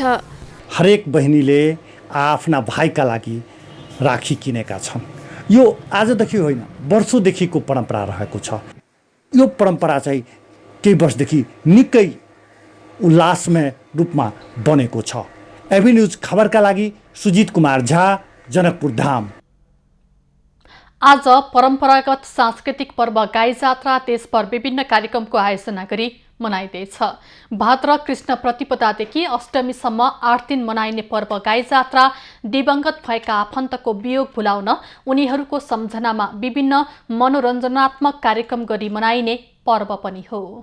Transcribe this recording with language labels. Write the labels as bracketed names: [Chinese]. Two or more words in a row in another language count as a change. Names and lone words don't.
[Nepali] हरेक बहिनीले आफ्ना भाइका लागि राखी किनेका छन्। यो आजदेखि होइन, वर्षौँदेखिको परम्परा रहेको छ। यो परम्परा चाहिँ केही वर्षदेखि निकै उल्लासमय रूपमा बनेको छ। एबी न्यूज खबरका लागि सुजित कुमार झा, जनकपुर धाम। आज परम्परागत सांस्कृतिक पर्व गाई जात्रा देशभर विभिन्न कार्यक्रमको आयोजना गरी मनाइँदैछ। भाद्र कृष्ण प्रतिपदादेखि अष्टमीसम्म 8 दिन मनाइने पर्व गाई जात्रा दिवंगत भएका आफन्तको वियोग भुलाउन उनीहरूको सम्झनामा विभिन्न मनोरञ्जनात्मक कार्यक्रम गरी मनाइने पर्व पनि हो।